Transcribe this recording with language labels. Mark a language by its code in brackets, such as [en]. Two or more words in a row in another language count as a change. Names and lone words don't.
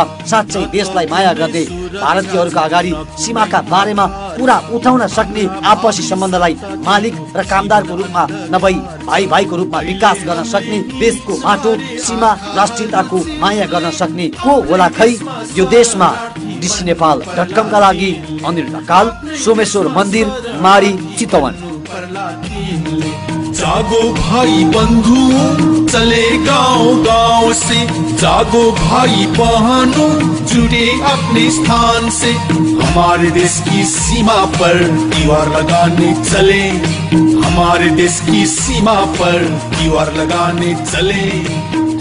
[ne] साँच्चै देशलाई माया गर्दै भारतीयहरूका अगाडि सीमाका बारेमा कुरा उठाउन सक्ने, आपसी सम्बन्धलाई मालिक र कामदारको रूपमा नभई भाइ भाइको रूपमा विकास गर्न सक्ने, देशको माटो सीमा राष्ट्रियताको माया गर्न सक्ने को होला खै यो देशमा? DCNepal.com का लागि अनिल ढकाल, सोमेश्वर मन्दिर, माडी, चितवन। [hi] जागो भाई बंधु चले गांव गांव से, जागो भाई बहनों जुड़े अपने स्थान से, हमारे देश की सीमा पर दीवार लगाने चले, हमारे देश की सीमा पर दीवार लगाने चले।